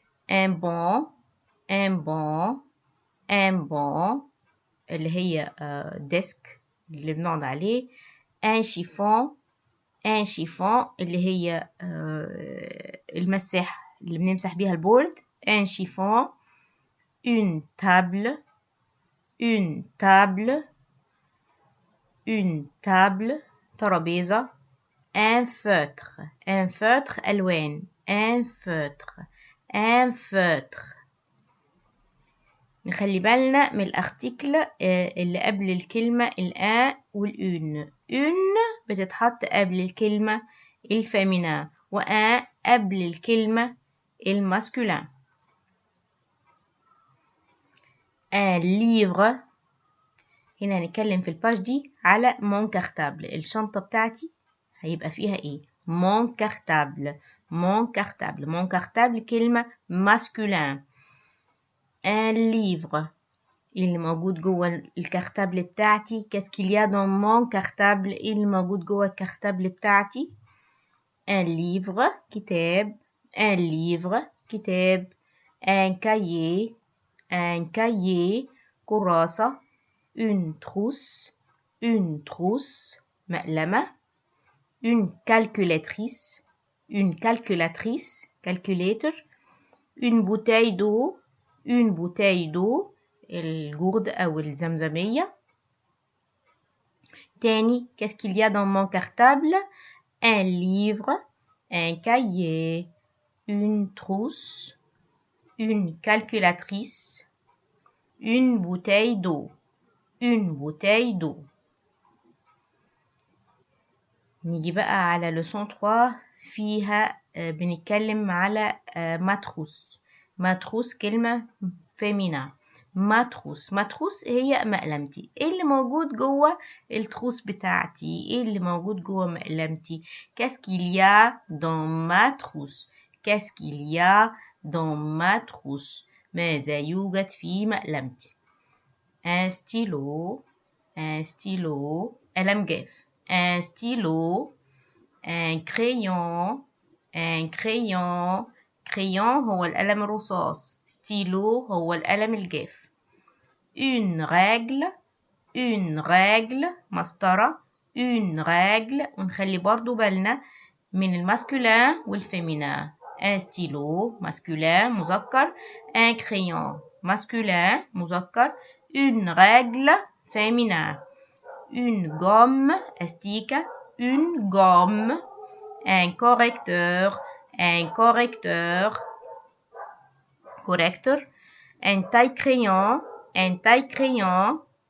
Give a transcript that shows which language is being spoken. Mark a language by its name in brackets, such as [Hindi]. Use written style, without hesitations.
[French] un banc، un banc، un banc [Arabic] اللي هي ديسك اللي بنقعد عليه. [French] un chiffon، un chiffon [Arabic] اللي هي المساح اللي بنمسح بيها البورد. [French] un chiffon. une table، une table، une table ترابيزة. un feutre، un feutre ألوان. un feutre، un feutre. [Arabic] نخلي بالنا من الارتيكل اللي قبل الكلمة الان والأون. أون بتتحط قبل الكلمة الفيمينا، وان قبل الكلمة الماسكولين. [French] un livre، [Arabic] هنا هنتكلم في الباج دي على [French] mon cartable. [Arabic] الشنطة بتاعتي هيبقى فيها ايه؟ [French] mon cartable، mon cartable. mon cartable [Arabic] كلمة ماسكولين. [French] un livre [Arabic] اللي موجود جوه الكارتابل بتاعتي. [French] qu'est-ce qu'il y a dans mon cartable؟ [Arabic] ايه اللي موجود جوه الكارتابل بتاعتي؟ [French] un livre كتاب. un livre كتاب. un cahier، un cahier كراسة. une trousse، une trousse مقلمة. une calculatrice، une calculatrice calculator. une bouteille d'eau، une bouteille d'eau [Arabic] الجورد أو الزمزمية. [French] تاني qu'est-ce qu'il y a dans mon cartable؟ un livre، un cahier، une trousse، une calculatrice، une bouteille d'eau. une bouteille d'eau. [Arabic] نيجي بقى على leçon 3 فيها بنتكلم على ماتروس. ماتروس كلمة فيمينا. ماتروس، ماتروس هي مقلمتي. ايه اللي موجود جوه التروس بتاعتي؟ ايه اللي موجود جوه مقلمتي؟ [French] qu'est-ce qu'il y a dans ma trousse؟ qu'est-ce qu'il y a dans ma trousse؟ [Arabic] ماذا يوجد في مقلمتي؟ [French] un stylo، un stylo [Arabic] قلم جاف. [French] un stylo. un crayon، un crayon. [Arabic] crayon هو القلم الرصاص. stylo هو القلم الجاف. [French] une règle، une règle مسطرة. une règle. [Arabic] ونخلي برضو بالنا من الماسكولين والفيمينين. [French] un stylo masculin مذكر. un crayon masculin مذكر. une règle féminin. une gomme أستيكة. une gomme. un correcteur، un correcteur correcteur. un taille-crayon، un taille-crayon.